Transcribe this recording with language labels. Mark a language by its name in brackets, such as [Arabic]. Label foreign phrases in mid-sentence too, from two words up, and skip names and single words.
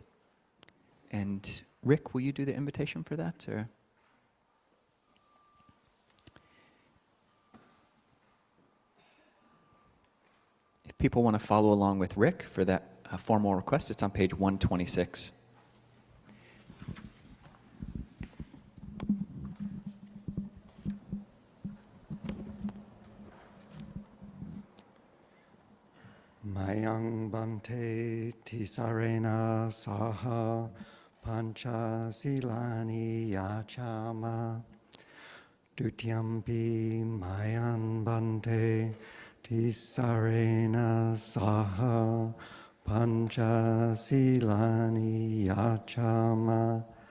[English] And Rick, will you do the invitation for that? Or? If people want to follow along with Rick for that formal request, it's on page 126. [Pali] Mayang Bante Tisarena Saha Pancha Silani Yachama Dutyampi Mayan Bante Tisarena Saha Pancha Silani Yachama